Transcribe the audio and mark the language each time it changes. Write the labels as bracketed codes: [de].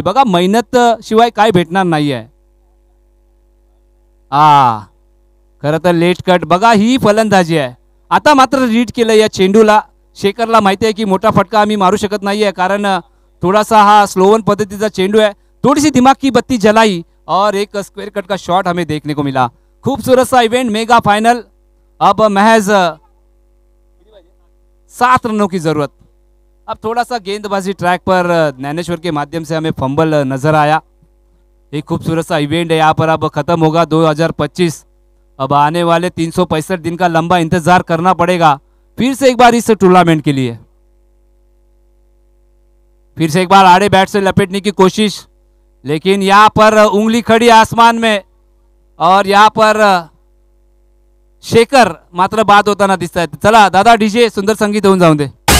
[mr] बघा मेहनत शिवाय काय भेटणार नाहीये. खरं तर लेट कट. बघा ही फलंदाजी आहे. आता मात्र रीड केलं या चेंडूला. शेखरला माहिती आहे की मोठा फटका आम्ही मारू शकत नाहीये, कारण थोडासा हा स्लोवन पद्धतीचा चेंडू है. [hi] थोड़ी सी दिमाग की बत्ती जलाई और एक स्क्वायर कट का शॉट हमें देखने को मिला. खूबसूरत सा इवेंट, मेगा फाइनल. अब महज 7 रनों की जरूरत. अब थोड़ा सा गेंदबाजी ट्रैक पर ज्ञानेश्वर के माध्यम से हमें फंबल नजर आया. एक खूबसूरत सा इवेंट है यहाँ पर. अब खत्म होगा 2025. अब आने वाले 365 दिन का लंबा इंतजार करना पड़ेगा फिर से एक बार इस टूर्नामेंट के लिए. फिर से एक बार आड़े बैट से लपेटने की कोशिश, लेकिन यहाँ पर उंगली खड़ी आसमान में और यहाँ पर [mr] शेखर मात्र बाद होताना दिसत आहेत. चला दादा डीजे सुंदर संगीत होऊन जाऊन दे.